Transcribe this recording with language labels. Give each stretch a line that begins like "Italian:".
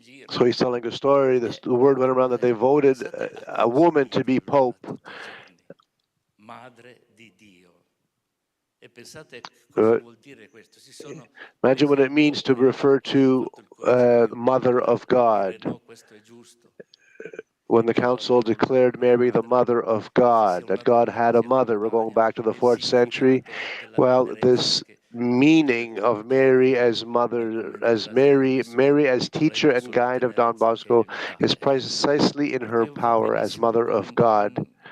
English: So he's telling a story, the word went around that they voted a woman to be pope.
Italian: Madre di Dio. E pensate cosa vuol dire questo?
English: Imagine what it means to refer to Mother of God. When the council declared Mary the Mother of God, that God had a mother, we're going back to the 4th century. Well, this meaning of Mary as mother, as Mary as teacher and guide of Don Bosco is precisely in her power as Mother of God.